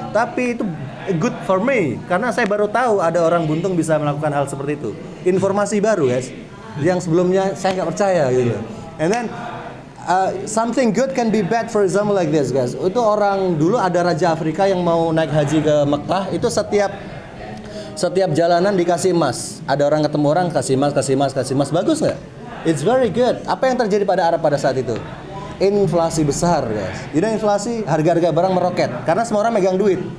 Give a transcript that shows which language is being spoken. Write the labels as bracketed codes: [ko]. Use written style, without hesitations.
[id] Tapi itu [en] good for me, [id] karena saya baru tahu ada orang buntung bisa melakukan hal seperti itu. Informasi baru guys, yang sebelumnya saya nggak percaya gitu. [en] And then something good can be bad, for example like this guys. [id] Itu orang dulu ada raja Afrika yang mau naik haji ke Mekah, itu setiap jalanan dikasih emas. Ada orang ketemu orang kasih emas. Bagus nggak? [en] It's very good. [id] Apa yang terjadi pada Arab pada saat itu? Inflasi besar guys. Jadi inflasi, harga-harga barang meroket karena semua orang megang duit.